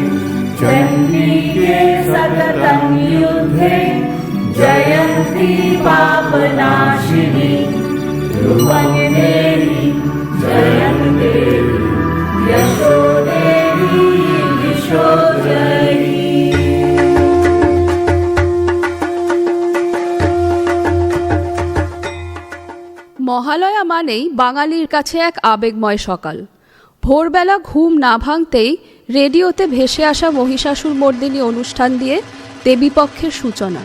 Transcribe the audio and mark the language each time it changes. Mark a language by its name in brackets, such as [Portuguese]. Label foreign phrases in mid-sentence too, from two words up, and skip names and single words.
[Sanskrit] चण्डिके सततं युद्धे जयन्ती पापनाशिनी। ध्रुवं देहि जयं देहि यशो देहि दिशो जहि। [Bangla] মহালয়া মানেই বাঙালির কাছে এক আবেগময় সকাল। ভোরবেলা ঘুম না ভাঙতেই রেডিওতে ভেসে আসা মহিষাসুরমর্দিনী অনুষ্ঠান দিয়ে দেবীপক্ষের সূচনা।